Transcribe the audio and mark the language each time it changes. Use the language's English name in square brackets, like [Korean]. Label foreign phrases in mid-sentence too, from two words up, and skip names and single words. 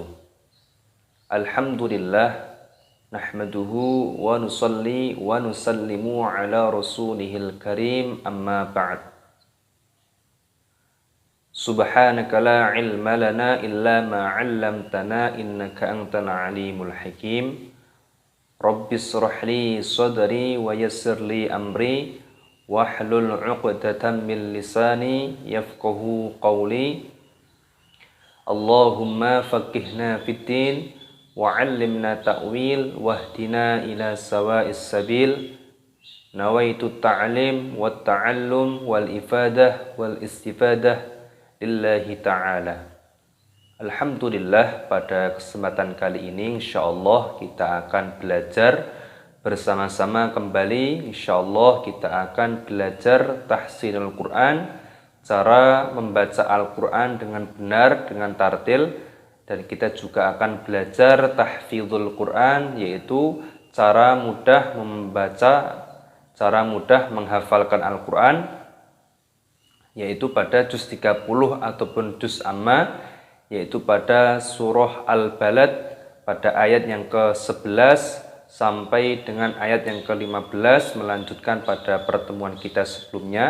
[Arabic] الحمد لله نحمده ونصلي ونسلم على رسوله الكريم أما بعد. سبحانك لا علم لنا إلا ما علمتنا إنك أنت العليم الحكيم. رب اشرح لي صدري ويسر لي أمري واحلل عقدة من لساني يفقهوا قولي. اللهم فقهنا في الدين وعلمنا التأويل واهدنا إلى سواء السبيل. نويت التعليم والتعلم والإفادة والاستفادة لله تعالى. Alhamdulillah, [Indonesian] pada kesempatan kali ini insyaallah kita akan belajar bersama-sama kembali. Insyaallah kita akan belajar [Arabic] تحسين القرآن, [Indonesian] cara membaca Al-Quran dengan benar, dengan tartil. Dan kita juga akan belajar [Arabic] تحفيظ القرآن, [Indonesian] yaitu cara mudah membaca, cara mudah menghafalkan Al-Quran, yaitu pada juz 30 ataupun [Arabic] جزء عم, [Indonesian] yaitu pada surah Al-Balad pada ayat yang ke-11 sampai dengan ayat yang ke-15, melanjutkan pada pertemuan kita sebelumnya.